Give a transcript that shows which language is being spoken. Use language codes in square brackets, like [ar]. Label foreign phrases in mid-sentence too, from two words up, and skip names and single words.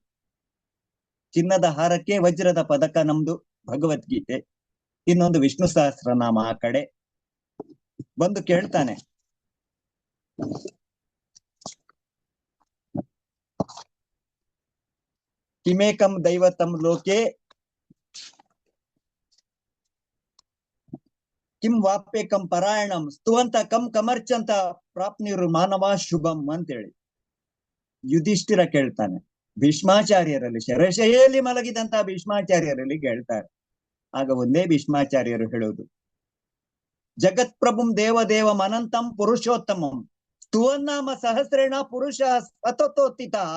[kn] ಚಿನ್ನದ ಹಾರಕ್ಕೆ ವಜ್ರದ ಪದಕ ನಮ್ದು ಭಗವದ್ಗೀತೆ, ಇನ್ನೊಂದು ವಿಷ್ಣು ಸಹಸ್ರನಾಮ ಆ ಕಡೆ. ಬಂದು ಕೇಳ್ತಾನೆ, [sa] ಕಿಮೇಕಂ ದೈವತಂ ಲೋಕೆ ಕಿಂ ವಾಪ್ಯಕಂ ಪರಾಯಣಂ ಸ್ತುವಂತ ಕಂ ಕಮರ್ಚಂತ ಪ್ರಾಪ್ನಿರು ಮಾನವ ಶುಭಂ [kn] ಅಂತೇಳಿ ಯುಧಿಷ್ಠಿರ ಕೇಳ್ತಾನೆ. ಭೀಷ್ಮಾಚಾರ್ಯರಲ್ಲಿ ಶರಶೈಯಲ್ಲಿ ಮಲಗಿದಂತಹ ಭೀಷ್ಮಾಚಾರ್ಯರಲ್ಲಿ ಕೇಳ್ತಾರೆ. ಆಗ ಒಂದೇ ಭೀಷ್ಮಾಚಾರ್ಯರು ಹೇಳುವುದು, [sa] ಜಗತ್ಪ್ರಭುಂ ದೇವದೇವಂ ಅನಂತಂ ಪುರುಷೋತ್ತಮಂ ಸ್ತುವನ್ನಾಮ ಸಹಸ್ರೇಣ ಪುರುಷ ಸತತೋತ್ತಿತ